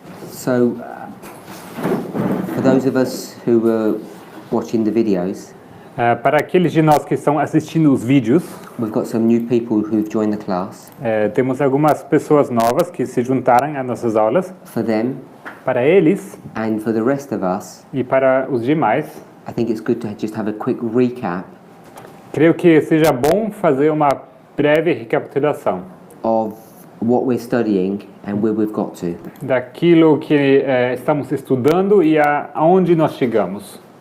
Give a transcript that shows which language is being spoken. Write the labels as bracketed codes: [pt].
[en] So, for those of us who were watching the videos, [pt] Para aqueles de nós que estão assistindo os vídeos, [en] we've got some new people who've joined the class. [pt] temos algumas pessoas novas que se juntaram às nossas aulas. [en] For them, [pt] Para eles [en] and for the rest of us, [pt] e para os demais, [en] I think it's good to just have a quick recap [pt] creio que seja bom fazer uma breve recapitulação [en] of what we're studying and where we've got to. [pt] daquilo que estamos estudando e aonde nós chegamos.